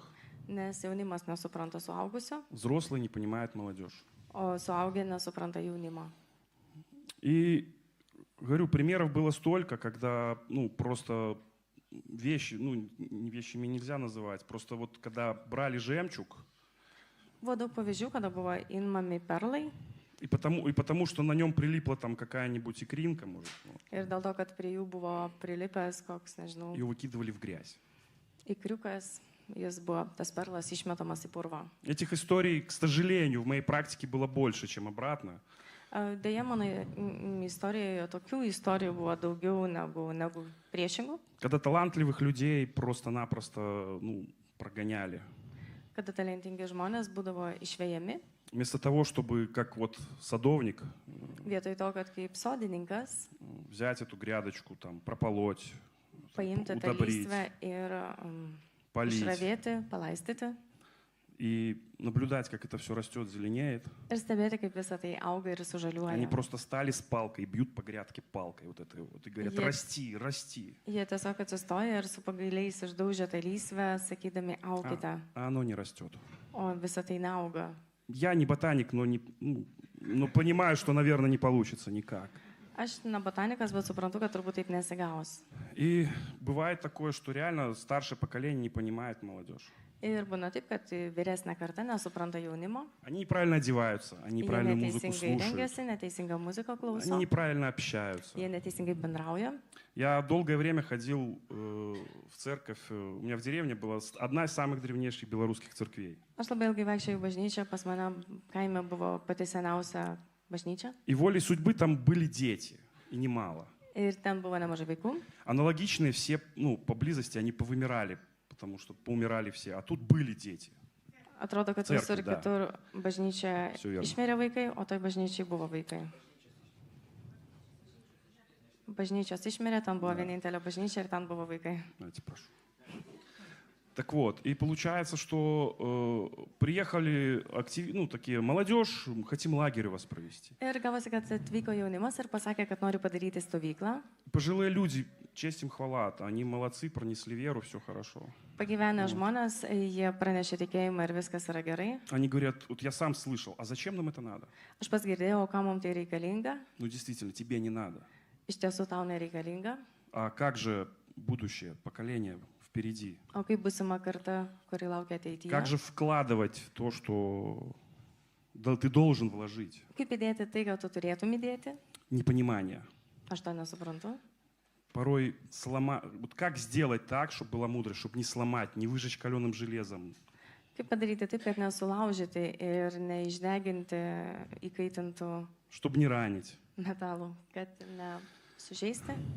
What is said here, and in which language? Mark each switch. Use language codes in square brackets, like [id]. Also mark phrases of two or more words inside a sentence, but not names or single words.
[lt] nes jaunimas nesupranta suaugusio, [ru] взрослые не понимают молодежь. [lt] o suaugę nesupranta jaunimo. [ru] И, говорю, примеров было столько, когда, ну, просто вещи, ну, вещами нельзя называть, просто вот когда брали жемчуг, [lt] Buvo daug pavyzdžių, kada buvo imami perlai [ru] и потому что на нем прилипла там какая-нибудь икринка, может, ну, [lt] ir dėl to, kad prie jų buvo prilipęs koks, nežinau, [ru] ее выкидывали в грязь. [lt] ikriukas, jis buvo, tas perlas išmetamas į purvą. [ru] Этих историй, к сожалению, в моей практике было больше, чем обратно. [lt] Deja, mano istorijoje tokių istorijų buvo daugiau negu priešingų, [ru] Когда талантливых людей просто-напросто, ну, прогоняли. [lt] kada talentingi žmonės būdavo išvejami, [ru] Вместо того, чтобы, как вот садовник, [lt] vietoj to, kad kaip sodininkas [ru] взять эту грядочку, там, прополоть, [lt] paimti tą [ru] удобрить, [lt] lysvę ir [ru] полить [lt] išravėti, palaistyti [ru] и наблюдать, как это все растет, зеленеет. [lt] ir stebėti, kaip visą tai auga ir [ru] Они [lt] sužaliuoja. [ru] просто стали с палкой, бьют по грядке палкой вот этой вот и говорят: Е- расти, расти. [lt] Jie tiesiog atsistoja ir su pagailiais išdaužia tą lysvę, sakydami, aukite, [ru] А оно не растет. [lt] o visą tai neauga. [ru] Я не ботаник, но понимаю, что, наверное, не получится никак. [lt] Aš ne botanikas, bet suprantu, kad turbūt taip nesigaus. [ru] И бывает такое, что реально старшее поколение не понимает молодежь. [lt] Ir būna taip, kad vyresnė karta nesupranta jaunimo, [ru] Они неправильно одеваются, они [lt] jie [ru] неправильно музыку [lt] neteisingai [ru] слушают, [lt] rengiasi, neteisingą muziką [ru] они [lt] klauso, [ru] неправильно общаются. [lt] jie neteisingai bendrauja. [ru] Я долгое время ходил в церковь. У меня в деревне была одна из самых древнейших белорусских церквей. [lt] Aš labai ilgai vaikščiojau į bažnyčią, pas mane kaime buvo pati seniausia bažnyčia [ru] И волей судьбы там были дети, и немало. [lt] ir ten buvo nemažai vaikų. [ru] Аналогичные все, поблизости, они повымирали, потому что поумирали все. А тут были дети. [lt] Atrodo, kad Cerkvė, visur da. kitur bažnyčia [ru] Все верно. [lt] išmirė vaikai, o toj bažnyčiai buvo vaikai. Bažnyčios išmirė, ten buvo vienintelė bažnyčia ir ten buvo vaikai. [ru] Знаете, прошу. Так вот, и получается, что приехали такие молодежь, хотим лагерь у вас провести. [lt] Ir gavosi, kad atvyko jaunimas ir pasakė, kad nori padaryti stovyklą. [ru] Пожилые люди, честь им хвала, они молодцы, пронесли веру, все хорошо. [lt] Pagyvenę žmonės, jie pranešė tikėjimą ir viskas yra gerai. [ru] Они говорят, вот я сам слышал, а зачем нам это надо? [lt] Aš pats girdėjau, kam mums tai reikalinga. [ru] Ну, действительно, тебе не надо. [lt] Iš tiesų tau nereikalinga. [ru] А как же будущее, поколение впереди? [lt] O kaip busima karta, kuri laukia ateityje? [ru] Как же вкладывать то, что ты должен вложить? [lt] Kaip įdėti tai, ką tu turėtum įdėti? [ru] Непонимание. [lt] Aš to nesuprantu. [ru] Порой вот как сделать так, чтобы была мудрость, чтобы не сломать, не выжечь каленым железом? [lt] Kaip padaryti taip, kad nesulaužyti ir neišdeginti įkaitintų [ru] Чтобы не ранить. [lt] metalų, kad nesužeisti?